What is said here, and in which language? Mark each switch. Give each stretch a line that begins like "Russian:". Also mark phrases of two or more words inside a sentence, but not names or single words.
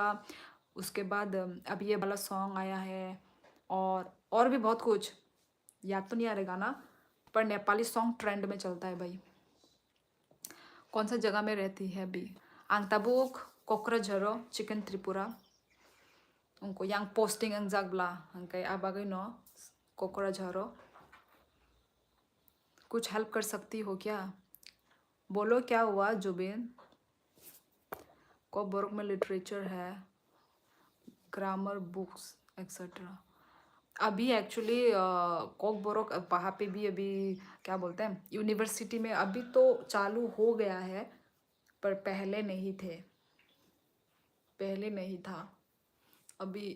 Hindi: उसके बाद अब ये वाला सॉन्ग आया है, और भी बहुत कुछ याद तो नहीं आ रहा गाना, पर नेपाली
English: song trend
Hindi: में चलता है भाई। कौन सा जगह में रहती है अभी? आंगताबुक, कोकराझार, चिकन त्रिपुरा।
Kok Borok: उनको yang posting ang jagla angkai abagay no कोकराझार।
Hindi: कुछ हेल्प कर सकती हो क्या? बोलो क्या हुआ जुबिन? कोकबोरक में लिटरेचर है,
English: grammar books etcetera.
Hindi: अभी एक्चुअली कोकबोरक वहाँ पे भी अभी क्या बोलते हैं, यूनिवर्सिटी में अभी तो चालू हो गया है, पर पहले नहीं थे, पहले नहीं था अभी।